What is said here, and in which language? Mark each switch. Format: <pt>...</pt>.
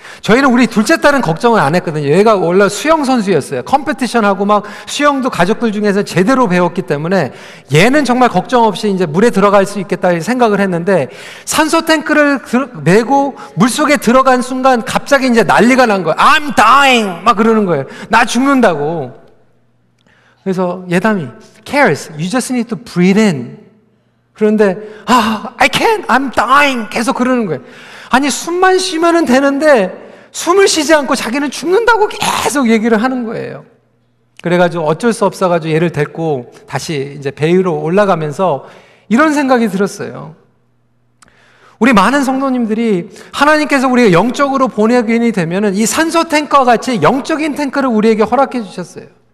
<ko>저희는 우리 둘째 딸은 걱정을 안 했거든요. 얘가 원래 수영 선수였어요. 컴피티션하고 막 수영도 가족들 중에서 제대로 배웠기 때문에 얘는 정말 걱정 없이 이제 물에 들어갈 수 있겠다 생각을 했는데, 산소 탱크를 메고 물속에 들어간 순간 갑자기 이제 난리가 난 거예요.</ko> <en>I'm dying!</en> <ko>막 그러는 거예요. 나 죽는다고. 그래서 예담이</ko> <en>cares, you just need to breathe in.</en> <ko>그런데</ko> <en>I can't, I'm dying.</en> <ko>계속 그러는 거예요. 아니, 숨만 쉬면은 되는데 숨을 쉬지 않고 자기는 죽는다고 계속 얘기를 하는 거예요. 그래가지고 어쩔 수 없어가지고 얘를 데리고 다시 이제 배 위로 올라가면서 이런 생각이 들었어요. 우리 많은 성도님들이 하나님께서 우리가 영적으로 보내기인이 되면은 이 산소 탱크와 같이 영적인 탱크를 우리에게 허락해 주셨어요.</ko>